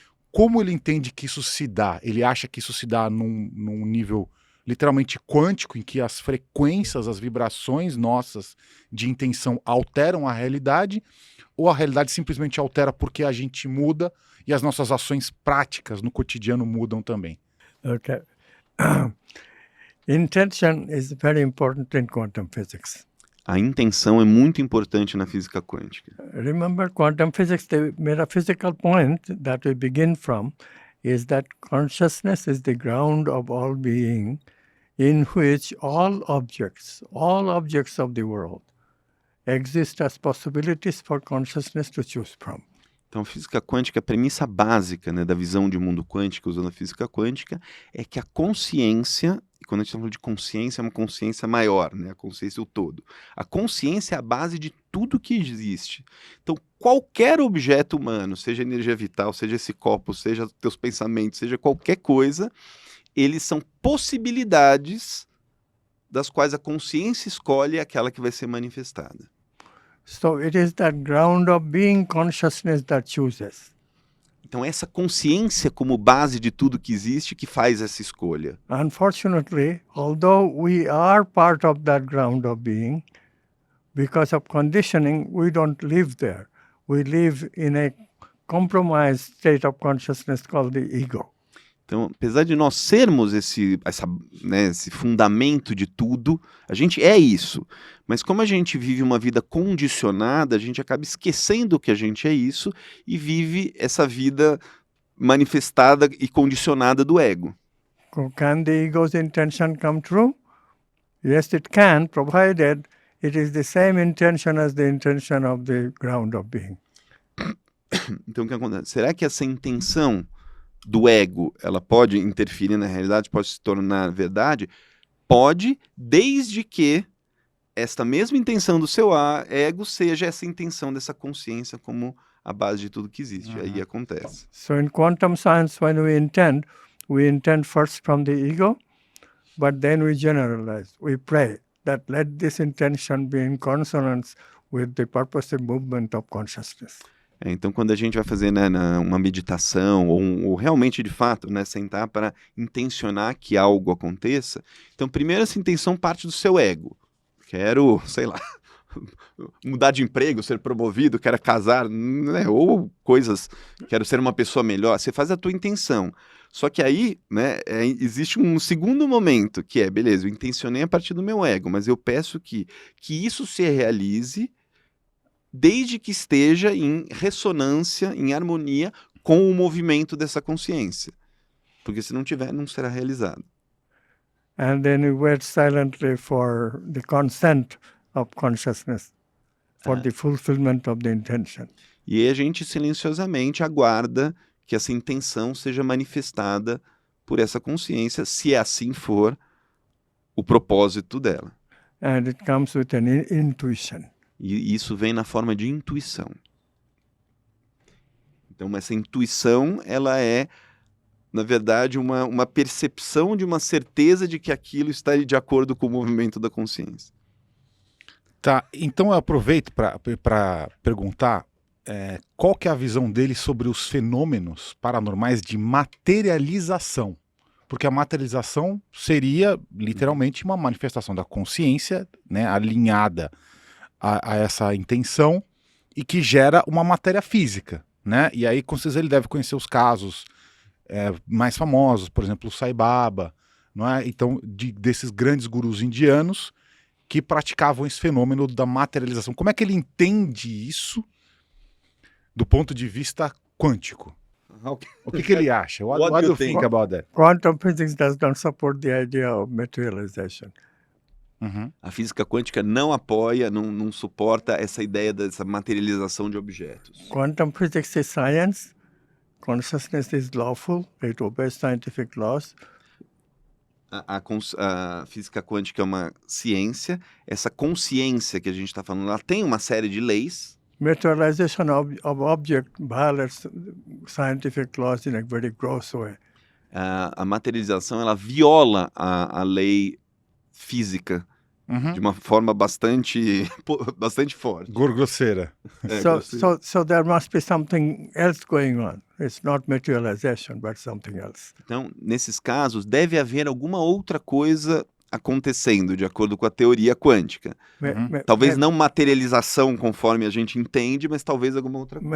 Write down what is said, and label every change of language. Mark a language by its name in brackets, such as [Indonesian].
[Portuguese] Como ele entende que isso se dá? Ele acha que isso se dá num nível literalmente quântico, em que as frequências, as vibrações nossas de intenção alteram a realidade, ou a realidade simplesmente altera porque a gente muda e as nossas ações práticas no cotidiano mudam também? [English] Okay. Intention is very important in quantum physics. [Portuguese] A intenção é muito importante na física quântica. [English] Remember, quantum physics, the metaphysical point that we begin from is that consciousness is the ground of all being, in which all objects of the world exist as possibilities for consciousness to choose from. [Portuguese] Então, a física quântica, a premissa básica, né, da visão de mundo quântico usando a física quântica é que a consciência, e quando a gente está falando de consciência, é uma consciência maior, né, a consciência o todo. A consciência é a base de tudo que existe. Então, qualquer objeto humano, seja energia vital, seja esse copo, seja teus pensamentos, seja qualquer coisa, eles são possibilidades das quais a consciência escolhe aquela que vai ser manifestada. [English] So it is that ground of being consciousness that chooses. [Portuguese] Então, essa consciência como base de tudo que existe que faz essa escolha. [English] Unfortunately, although we are part of that ground of being, because of conditioning, we don't live there. We live in a compromised state of consciousness called the ego. [Portuguese] Então, apesar de nós sermos esse fundamento de tudo, a gente é isso. Mas como a gente vive uma vida condicionada, a gente acaba esquecendo que a gente é isso e vive essa vida manifestada e condicionada do ego. [English] Can the ego's intention come true? Yes, it can, provided it is the same intention as the intention of the ground of being. [Portuguese] Então, o que acontece? Será que essa intenção do ego, ela pode interferir na realidade, pode se tornar verdade? Pode, desde que esta mesma intenção do seu ego seja essa intenção dessa consciência como a base de tudo que existe. Aí acontece. [English] So in quantum science, when we intend first from the ego, but then we generalize. We pray that let this intention be in consonance with the purposive movement of consciousness. [Portuguese] Então, quando a gente vai fazer, né, uma meditação, ou realmente, de fato, né, sentar para intencionar que algo aconteça, então, primeiro, essa intenção parte do seu ego. Quero, sei lá, mudar de emprego, ser promovido, quero casar, né, ou coisas, quero ser uma pessoa melhor. Você faz a tua intenção. Só que aí, né, existe um segundo momento, que é, beleza, eu intencionei a partir do meu ego, mas eu peço que isso se realize desde que esteja em ressonância, em harmonia com o movimento dessa consciência. Porque se não tiver, não será realizado. [English] And then we wait silently for the consent of consciousness, for the fulfillment of the intention. [Portuguese] E aí a gente silenciosamente aguarda que essa intenção seja manifestada por essa consciência, se assim for o propósito dela. [English] And it comes with an intuition. [Portuguese] E isso vem na forma de intuição. Então, essa intuição, ela é, na verdade, uma percepção de uma certeza de que aquilo está de acordo com o movimento da consciência. Tá, então eu aproveito para perguntar qual que é a visão dele sobre os fenômenos paranormais de materialização. Porque a materialização seria, literalmente, uma manifestação da consciência, né, alinhada a essa intenção e que gera uma matéria física, né? E aí, com certeza, ele deve conhecer os casos mais famosos, por exemplo, o Sai Baba, não é? Então, desses grandes gurus indianos que praticavam esse fenômeno da materialização. Como é que ele entende isso do ponto de vista quântico? O que ele acha? [English] What do you think about that? Quantum physics does not support the idea of materialization. [Portuguese] A física quântica não apoia, não suporta essa ideia dessa materialização de objetos. [English] Quantum physics is science. Consciousness is lawful. It obeys scientific laws. [Portuguese] A física quântica é uma ciência. Essa consciência que a gente está falando, ela tem uma série de leis. [English] Materialization of object violates scientific laws in a very gross way. [Portuguese] A materialização, ela viola a lei física de uma forma bastante forte. Grosseira. [English] So there must be something else going on. It's not materialization, but something else. [Portuguese] Então, nesses casos, deve haver alguma outra coisa acontecendo, de acordo com a teoria quântica. Talvez não materialização conforme a gente entende, mas talvez alguma outra coisa.